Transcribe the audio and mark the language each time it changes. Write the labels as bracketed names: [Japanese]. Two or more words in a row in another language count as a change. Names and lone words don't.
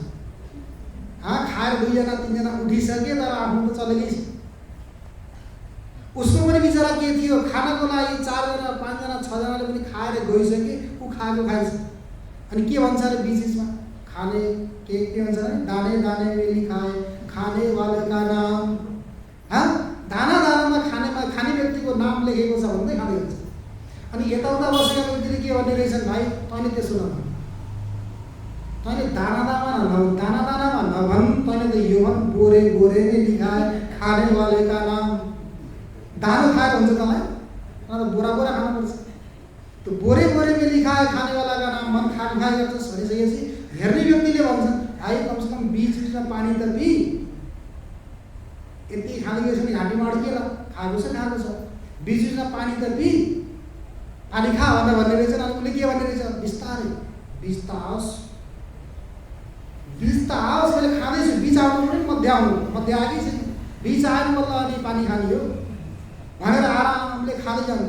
[Nepali] खाएर 2 जना 3 जना उठिसके, तर आफ्नो त चलेकै छ। उसको पनि बिचरा के थियो? खानाको लागि 4 जना 5 जना 6 जनाले पनि खाएर गइसके, ऊ खाएको खाइछ। अनि के भन्छ अरे बिचमा? खाने के भन्छ अरे? [Hindi] दाने दाने में लिखा है खाने वाले का नाम। [Nepali] दाना दानामा खाने व्यक्तिको नाम लेखेको छ भन्दै खाँदै हुन्छ। अनि यताउता बसेका व्यक्तिले के भन्ने रहेछन्? भाइ तैँले त्यसो नभन्, तैँले दाना दानामा नभन्, तैँले त यो भन् [Hindi] बोरे बोरे में लिखा है खाने वाले का नाम। [Nepali] दानो खाएको हुन्छ तँलाई, त बोरा बोरा खानुपर्छ। त्यो [Hindi] बोरे बोरे में लिखा है खाने वाला का नाम [Nepali] मन खाइ गर्छस् भनिसकेपछि हेर्ने व्यक्तिले भन्छन्, भाइ कमसेकम 20 लिटर पानी त पी, यति खाँदै गएछ भने घाँटीमा अड्किएला, खाएको छ, बिचमा पानी त पी, पानी खा भनेर भन्ने रहेछ। अनि उसले के भन्ने रहेछ, बिस्तारै बिच त आओस्, मैले खाँदैछु, बिच आउनु पनि मध्य आएकै छैन, बिच आएर बल्ल अनि पानी खाने हो भनेर आरामले खाँदै जान्थ्यो।